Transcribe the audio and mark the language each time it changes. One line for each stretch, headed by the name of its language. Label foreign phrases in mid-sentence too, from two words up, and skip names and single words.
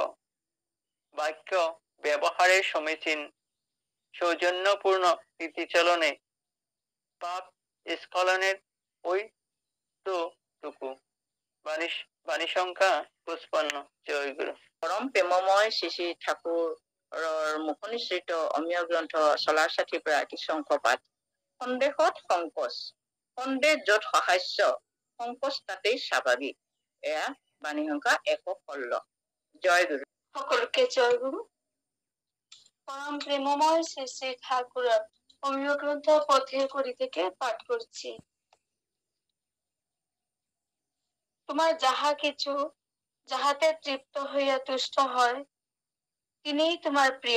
Bangla: বাক্য ব্যবহারে সমীচীন সৌজন্যপূর্ণ রীতিচলনে পাপ স্খলনের ওই তো টুকু। বাণী সংখ্যা 55। জয় গুরু।
Assamese: পরম প্রেমময় শ্রী শ্রী ঠাকুৰৰ মুখনিসৃত অমীয় গ্ৰন্থ চলাৰ সাথীৰ পৰা কিছু পাঠ। সন্দেহত সংকোচ, সন্দেহ য'ত সহাস্য, সংকোচ তাতেই স্বাভাৱিক। এয়া বাণী সংখ্যা 116। জয় গুরু।
Bangla: সকলকে জয় গুরু। পরম প্রেমময় শ্রী শ্রী ঠাকুরের অমীয় গ্রন্থ পথের কড়ি থেকে পাঠ করছি। তোমার যাহা কিছু যাহাতে তৃপ্ত হইয়া তুষ্ট হয়, তিনিই তোমার প্রিয়।